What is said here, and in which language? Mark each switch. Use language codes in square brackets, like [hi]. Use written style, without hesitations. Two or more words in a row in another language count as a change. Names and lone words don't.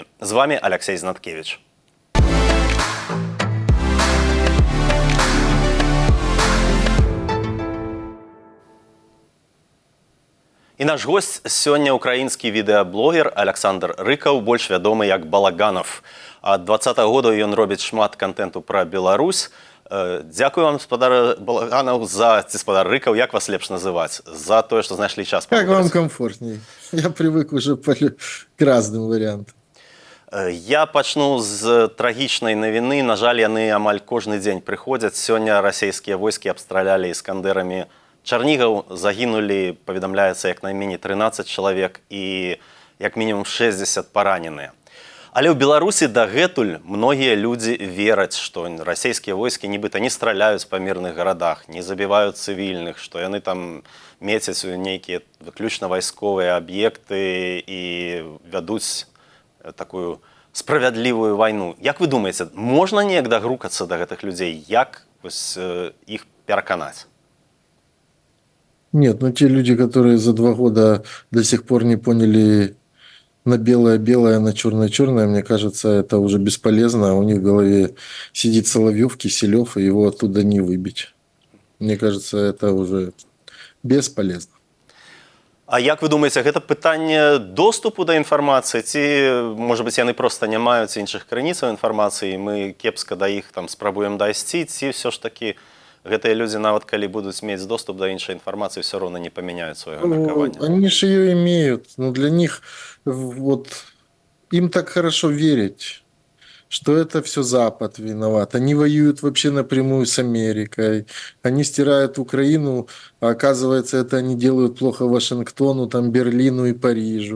[be] З вами Алексей Знаткевич. І наш гость сёння украінскі відэаблогер Александр Рыкаў, больш вядомы як Балаганов. Ад 20-го года ён робіць шмат контенту пра Беларусь. Дзякую вам, спадар Балаганов, спадар Рыкаў, як вас лепш называць, за тое, што знайшлі час. [ru] Как вам комфортней? Я привык уже к разным вариантам. [be] Я пачну з трагічнай навіны. На жаль, яны амаль кожны дзень прыходзяць. Сёння расійскія войскі абстралялі іскандерамі Чарнігаў, загінулі, паведамляецца, як найменей 13 чалавек і як мінімум 60 параненыя. Але ў Беларусі дагэтуль многія людзі вераць, што расійскія войскі нібыта не страляюць па мірных гарадах, не забіваюць цывільных, што яны там мецяць у нейкія выключна вайсковыя аб'екты і вядуць такую справядлівую вайну. Як вы думаеце, можна неяк дагрукацца да гэтых людзей? Як іх пераканаць? [ru] Нет, те люди, которые за 2 года до сих пор не поняли на белое-белое, на черное-черное, мне кажется, это уже бесполезно. У них в голове сидит Соловьев, Киселев, и его оттуда не выбить. Мне кажется, это уже бесполезно. [be] А як вы думаеце, гэта пытанне доступу да інфармацыі? Ці, можа быць, яны проста не маюць іншых крыніцаў інфармацыі, мы кепска да іх там спрабуем дайсці, ці ўсё ж такі гэтыя людзі, нават калі будуць мець доступ да іншай інфармацыі, все роўна не памяняюць свайго меркавання? [ru] Они же ее имеют, но для них им так хорошо верить, что это все Запад виноват. Они воюют вообще напрямую с Америкой, они стирают Украину, а оказывается, это они делают плохо Вашингтону, там, Берлину и Парижу.